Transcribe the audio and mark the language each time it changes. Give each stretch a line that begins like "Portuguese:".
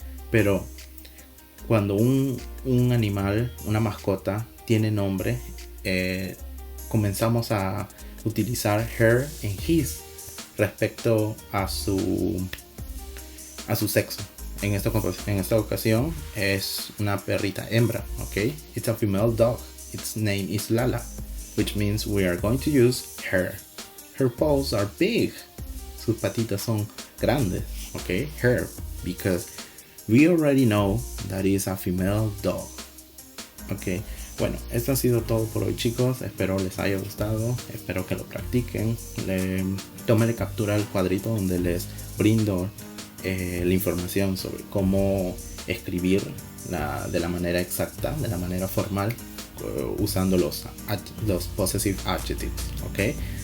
Spanish: Pero cuando un animal, una mascota, tiene nombre, comenzamos a utilizar her and his respecto a su sexo. En esta ocasión es una perrita hembra, ok?
English: It's a female dog. Its name is Lala, which means we are going to use her. Her paws are big.
Spanish: Sus patitas son grandes, ok?
English: Her, because we already know that is a female dog.
Spanish: Ok, bueno, esto ha sido todo por hoy, chicos. Espero les haya gustado. Espero que lo practiquen. Tómenle captura al cuadrito donde les brindo la información sobre cómo escribir de la manera exacta, de la manera formal, usando los possessive adjectives, ¿ok?